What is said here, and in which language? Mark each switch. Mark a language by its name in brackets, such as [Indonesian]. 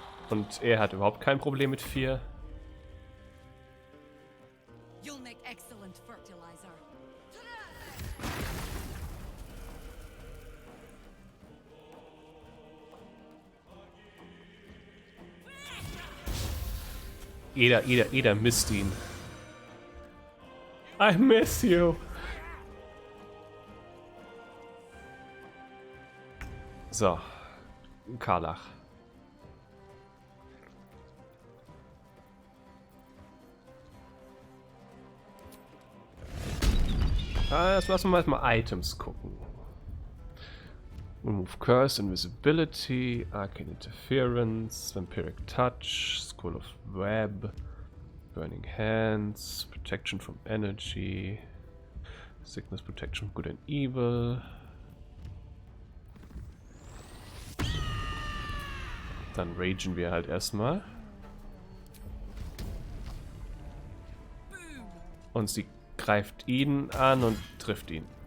[German] Und er hat überhaupt kein Problem mit 4. [English] You'll make excellent fertilizer. [German] Jeder misst ihn. [English] I miss you. [German] So. Karlach. Jetzt lassen wir erstmal Items gucken. [English] Remove Curse, Invisibility, Arcane Interference, Vampiric Touch, Scroll of Web, Burning Hands, Protection from Energy, Sickness Protection from Good and Evil. [German] Dann ragen wir halt erstmal. Und sie greift ihn an und trifft ihn.